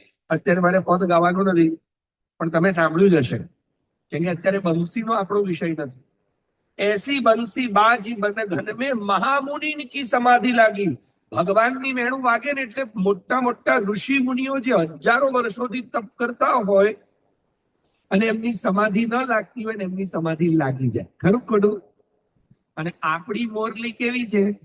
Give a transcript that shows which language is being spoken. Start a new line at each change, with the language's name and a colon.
Gujarati: અત્યારે મારે પદ ગાવાનું નથી, પણ તમે સાંભળ્યું જ હશે, કેમ કે અત્યારે બંસીનો આપણો વિષય નથી.
Hindi: ऐसी बंसी बाजी बन घन में महामुनि की समाधि लागी.
Gujarati: ભગવાનની વેણું વાગે ને એટલે મોટા મોટા ઋષિ મુનિઓ જે હજારો વર્ષોથી તપ કરતા હોય અને એમની સમાધિ ન લાગતી હોય ને એમની સમાધિ લાગી જાય. ખરું ખોટું? અને આપણી મોરલી કેવી છે?